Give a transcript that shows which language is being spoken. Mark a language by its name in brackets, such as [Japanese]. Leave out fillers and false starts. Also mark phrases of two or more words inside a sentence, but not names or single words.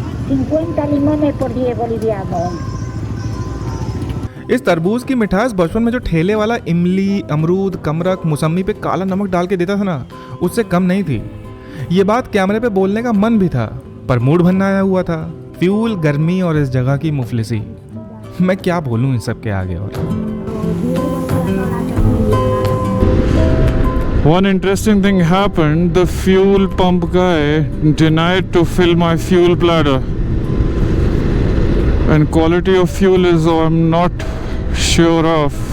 [Spanish] 50 limones por 10 bolivianos. [Hindi] इस तरबूज की मिठास बचपन में जो ठेले वाला इमली, अमरूद, कमरक, मौसमी पे काला नमक डाल के देता था ना, उससे कम नहीं थी। ये बात कैमरे पे बोलने का मन भी था, पर मूड बनना आया हुआ था। फ्यूल, गर्मी और इस जगह की मुफलिसी, मैं क्या बोलूँ इन सब के आगे। और [English] One interesting thing happened. The fuel pump guy denied to fill my fuel bladder, and quality of fuel is I'm not sure of.